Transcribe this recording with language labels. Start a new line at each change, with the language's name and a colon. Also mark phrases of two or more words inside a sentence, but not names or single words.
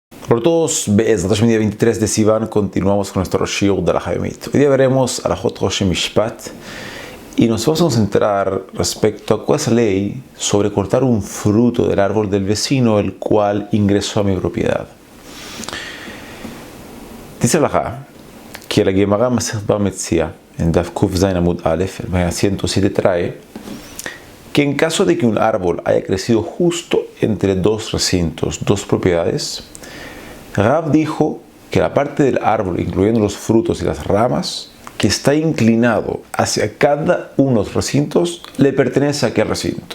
Spanish: Hola a todos, Be'ezrat día 23 de Sivan, continuamos con nuestro shiur de la Hayomit. Hoy día veremos
Hebrew: הלכות ראש משפט
Spanish: y nos vamos a concentrar respecto a cuál es la ley sobre cortar un fruto del árbol del vecino el cual ingresó a mi propiedad. Dice Alajá que la
Hebrew: גמרא מסכת בר מציעא
Spanish: en
Hebrew: דף ק"ז עמוד א,
Spanish: el página 107, trae que en caso de que un árbol haya crecido justo entre dos recintos, dos propiedades, Rav dijo que la parte del árbol, incluyendo los frutos y las ramas, que está inclinado hacia cada uno de los recintos, le pertenece a aquel recinto.